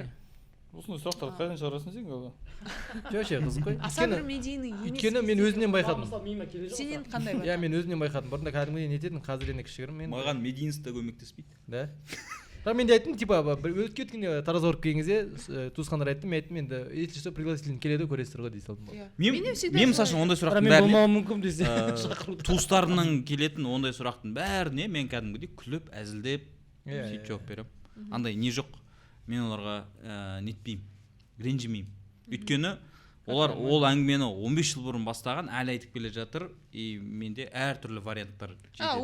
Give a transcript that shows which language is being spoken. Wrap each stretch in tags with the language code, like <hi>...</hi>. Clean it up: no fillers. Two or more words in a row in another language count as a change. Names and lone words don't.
<kk>Осындай сұрақтар қайдан шығарасың сен голы? Жоқ, қызық қой. Аса бір медийный емес. Өйткені мен өзінен байқадым. Сенен қандай байқадың? Иә, мен өзінен байқадым. Бұрында кәдімгідей не ететін, қазір енді кішігірім. Маған медийностьта көмектеспейді. Да. Бірақ мен де айттым, типа өткенде таразға барып келген кезде туысқандар айттым, мен айттым енді</kk> <ru>если что пригласительный</ru> <kk>келеді көресіздер ғой дей салдым. Мен мысалы ондай сұрақтың бәріне болмауы мүмкін десе. Туыстарымнан келетін ондай сұрақтың бәріне мен кәдімгідей күліп, әзілдеп сөйтіп жауап беремін. Андай не жоқ, мен оларға нетпеймін, ренжімеймін. Өйткені олар ол әңгімені 15 жыл бұрын бастаған, әлі айтып келе жатыр, и менде әртүрлі варианттар жетеді.</kk>